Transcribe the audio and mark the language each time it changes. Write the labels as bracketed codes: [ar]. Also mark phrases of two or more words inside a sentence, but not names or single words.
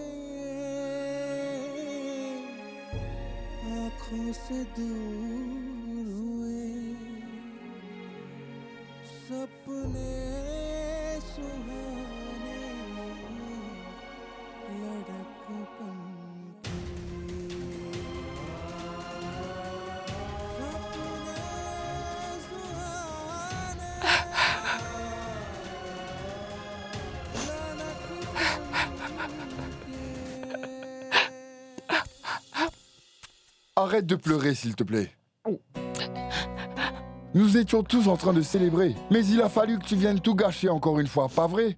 [hi] आँखों से दूर हुए सपने सुहाने लड़क बनके सपने सुहाने [fr] Arrête de pleurer, s'il te plaît. Nous étions tous en train de célébrer, mais il a fallu que tu viennes tout gâcher encore une fois, pas vrai?